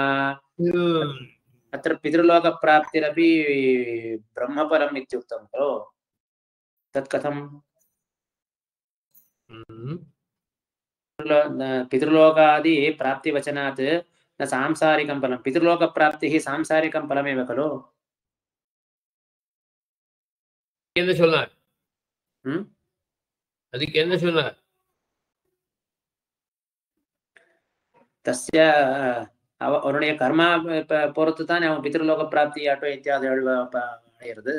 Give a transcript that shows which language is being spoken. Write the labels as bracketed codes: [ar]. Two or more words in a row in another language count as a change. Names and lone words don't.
[sa] अत्र पितृलोकप्राप्तिरपि ब्रह्मफलम् इत्युक्तं खलु तत् कथं पितृलोकादि प्राप्तिवचनात् न सांसारिकं फलं पितृलोकप्राप्तिः सांसारिकं फलमेव खलु [ta] என்ன சொன்னார் அதுக்கு என்ன சொன்னார் तस्य அவருடைய கர்மா பொறுத்து தான் அவன் பித்ருலோக பிராப்தி ஆட்டோ இத்தியாதி அடையிறது